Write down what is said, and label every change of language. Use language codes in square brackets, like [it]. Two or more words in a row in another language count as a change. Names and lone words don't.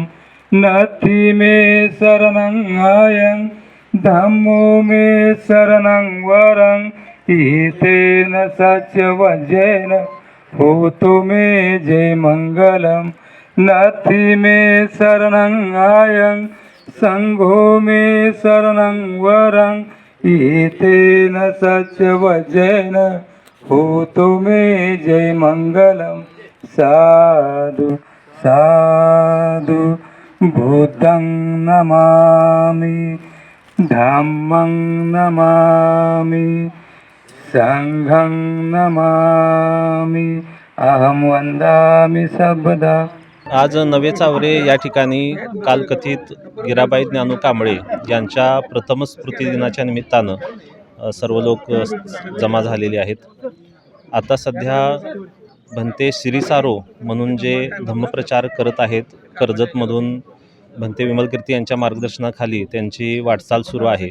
[pi] नथि मे शरणं आयं धम्मो मे शरणं वरं एतेन सत्यवचेन होतो मे जय मंगलम। नथि मे शरणं आयं संघो मे शरणं वरं एतेन सत्यवचेन होतो मे जय मंगलम। साधु साधु बुद्धं नमामि धम्मं नमामि संघं नमामि अहं वंदामि सर्वदा। [mr] आज नवे चावरे या ठिकाणी कालकथित हिराबाई ज्ञानू कांबळे यांच्या प्रथम स्मृती दिनाच्या निमित्तानं सर्व लोक जमा झालेले आहेत। आता सध्या भंते सिरिसारो म्हणून जे धम्मप्रचार करत आहेत, कर्जतमधून भंते विमल कित्ती यांच्या मार्गदर्शनाखाली त्यांची वाटचाल सुरू आहे।